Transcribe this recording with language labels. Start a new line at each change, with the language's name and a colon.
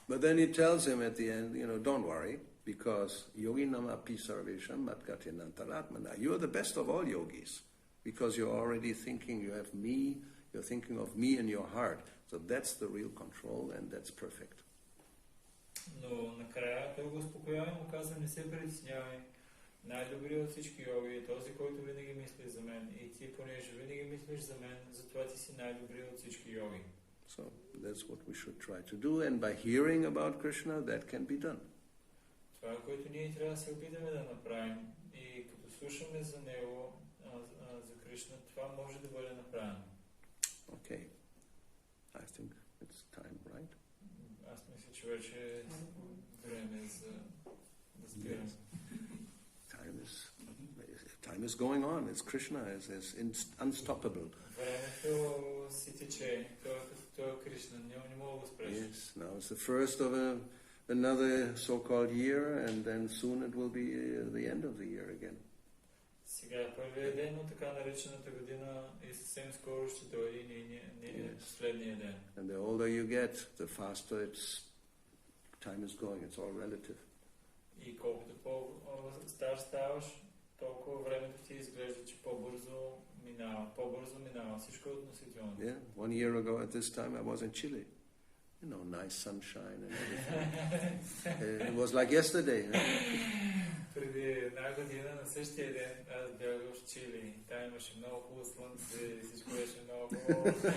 English: But then he tells him at the end, don't worry, because
Sanskrit: yoginam api sarvesham matgatinantaratmana.
English: You are the best of all yogis, because you're already thinking, you have me, you're thinking of me in your heart. So that's the real control, and that's perfect.
Bulgarian: Но накрая той го успокоява и му казва: не се притеснявай. Най-добрият от всички йоги е този, който винаги мисли за мен. И ти, понеже винаги мислиш за мен, затова ти си най-добрият от всички йоги.
English: So that's what we should try to do, and by hearing about Krishna, that can be done.
Bulgarian: Това е, което ние трябва да се опитаме да направим. И като слушаме за него, за Кришна, това може да бъде направено.
English: Okay. I think it's time, right?
Bulgarian: Аз мисля, че вече е време за да спираме.
English: Time is going on. It's Krishna is unstoppable.
Bulgarian: Времето си тече. Той е Кришна. Не мога да го спреш.
English: Yes. Now it's the first of another so-called year, and then soon it will be the end of the year again.
Bulgarian: Сега е първият ден от така наречената година и съвсем скоро ще дойде последния ден.
English: And the older you get, the faster time is going. It's all relative.
Bulgarian: И колкото по-стар ставаш, толкова времето ти изглежда, че по-бързо минава. Всичко е относително.
English: Yeah. 1 year ago at this time I was in Chile. You know, nice sunshine and everything. It was like yesterday.
Bulgarian: Преди една година на същия ден аз бях в Чили. Там имаше много хубаво слънце и всичко беше много хубаво.